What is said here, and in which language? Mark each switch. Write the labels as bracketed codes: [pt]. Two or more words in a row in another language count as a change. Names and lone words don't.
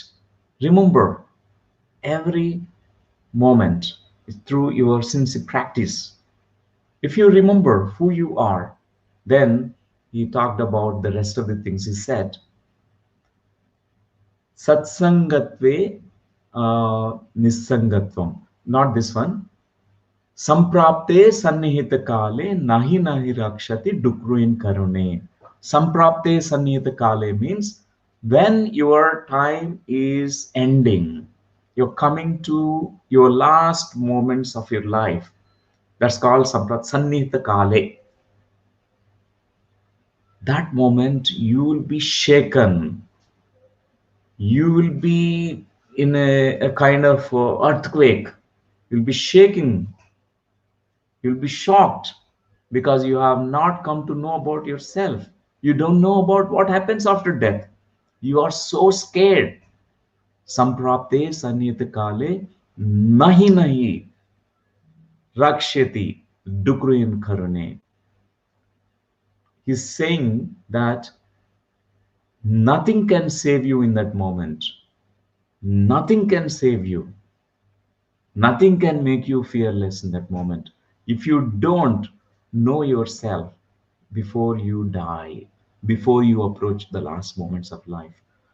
[en] Remember every moment through your sincere practice. If you remember who you are, then he talked about the rest of the things he said. [sa] सत्सङ्गत्वे निःसङ्गत्वम्. [en] Not this one. [sa] सम्प्राप्ते सन्निहिते काले नहि नहि रक्षति डुकृञ् करणे. सम्प्राप्ते सन्निहिते काले [en] means when your time is ending, you're coming to your last moments of your life. That's called [sa] सन्निहिते काले. [en] That moment you will be shaken. You will be in a kind of earthquake. You'll be shaking. You'll be shocked because you have not come to know about yourself. You don't know about what happens after death. You are so scared. [sa] सम्प्राप्ते सन्निहिते काले नहि नहि रक्षति डुकृञ् करणे. [en] He's saying that nothing can save you in that moment. Nothing can save you. Nothing can make you fearless in that moment if you don't know yourself before you die, before you approach the last moments of life.